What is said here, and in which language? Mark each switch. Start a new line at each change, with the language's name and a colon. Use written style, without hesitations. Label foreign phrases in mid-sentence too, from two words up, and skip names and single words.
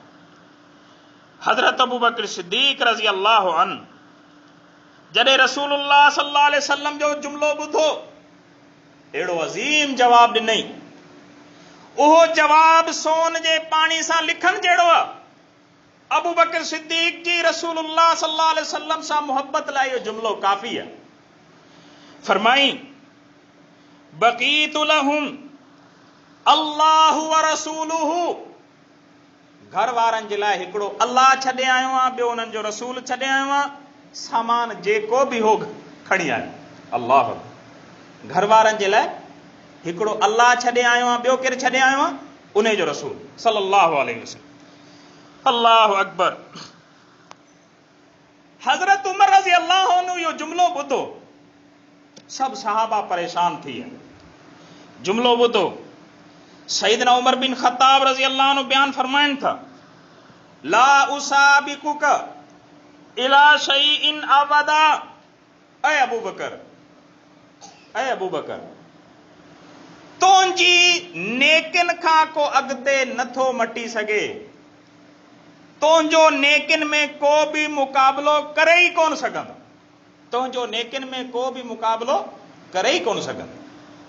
Sindhi: हज़रत अबू बकर सिद्दीक
Arabic: رضي الله عنه
Sindhi: जॾहिं रसूलुल्लाह
Arabic: صلى الله عليه وسلم
Sindhi: जो जुमिलो ॿुधो, अहिड़ो अज़ीम जवाब ॾिनई। उहो जवाब सोन जे पाणी सां लिखण जहिड़ो आहे। अबू बकर सिद्दीक जी रसूलुल्लाह
Arabic: صلى الله عليه وسلم
Sindhi: सां मोहब्बत लाइ इहो जुमिलो काफ़ी आहे। फरमाई,
Arabic: بقيت لهم الله ورسوله,
Sindhi: घर वारनि जे लाइ हिकिड़ो अल्लाह छॾे आयो आहे, ॿियो उन्हनि जो रसूल छॾे आयो आहे, सामान जेको बि हो खणी आयो। अल्लाह, घर वारनि जे लाइ हिकिड़ो अल्लाह छॾे आयो आहे, ॿियो केरु छॾे आयो आहे? उन जो रसूल
Arabic: صلى الله عليه وسلم. الله أكبر.
Sindhi: हज़रत उमर
Arabic: رضي الله عنه
Sindhi: इहो जुमिलो ॿुधो, सभु सहाबा परेशान थी विया। जुमिलो ॿुधो, सईदना उमर बिन ख़त्ताब
Arabic: رضي الله عنه
Sindhi: बयान फरमाइनि था,
Arabic: لا أسابقك إلى شيء أبدا, ऐ अबू बकर, ऐ अबू बकर,
Sindhi: तुंहिंजी नेकिन खां को अॻिते नथो मटी सघे, तुंहिंजो नेकिन में को बि मुक़ाबिलो करे ई कोन सघंदो, तुंहिंजो नेकिन में को बि मुक़ाबिलो करे ई कोन सघंदो।